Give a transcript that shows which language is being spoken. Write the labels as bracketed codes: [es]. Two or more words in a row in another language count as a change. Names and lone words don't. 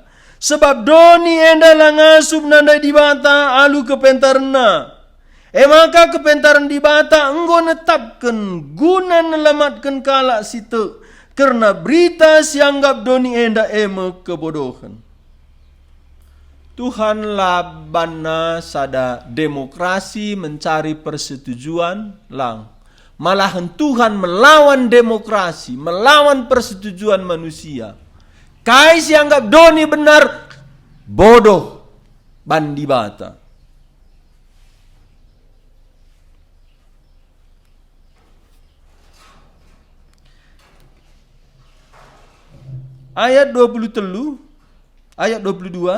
[btx] Sebab doni enda langasup nandai di bata alu kepentarna. Maka kepentaran di bata enggo netapkan guna nelamatkan kalak situ. Karena berita sianggap doni enda kebodohan. Tuhan labana sada demokrasi [id] mencari persetujuan [btx] lang. [id] Malahan Tuhan melawan demokrasi, melawan persetujuan manusia. [btx] Kai sianggap doni benar, bodoh bandi bata. Ayat 23, ayat 22.